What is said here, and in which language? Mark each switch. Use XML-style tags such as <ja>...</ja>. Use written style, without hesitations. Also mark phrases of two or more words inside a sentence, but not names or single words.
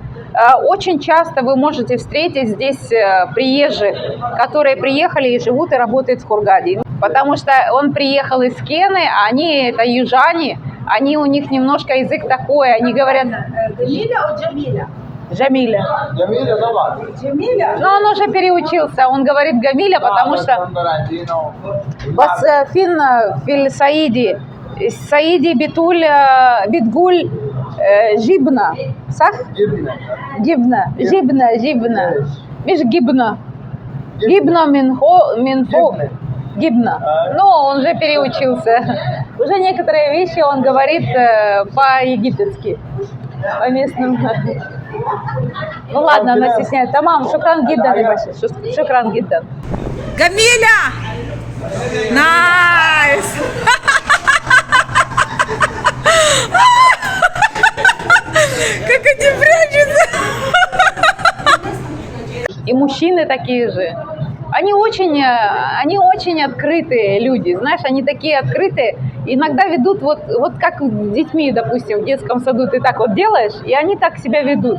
<ru>Очень часто вы можете встретить здесь приезжих, которые приехали и живут и работают в Хургаде. Потому что он приехал из Кены, а они, это южане, они, у них немножко язык такой, они говорят... Джамиля or Джамиля? Джамиля. Джамиля? Но он уже переучился, он говорит Гамиля, потому что...</ru> <ar>بس في الصعيدي، الصعيدي بيقول جبنة. صح؟ جبنة. مش جبنة. جبنة منه. جبنة.</ar> <ru>Ну, он же переучился. Уже некоторые вещи он говорит по-египетски, по местным. Ну ладно, она стесняется.</ru> <ar>تمام، شكرا جدا، شكرا جدا.</ar> <ru>Гамиля! Найс! Как они прячутся! И мужчины такие же. Они очень открытые люди, знаешь, они такие открытые, иногда ведут вот как с детьми, допустим, в детском саду ты так вот делаешь, и они так себя ведут.</ru>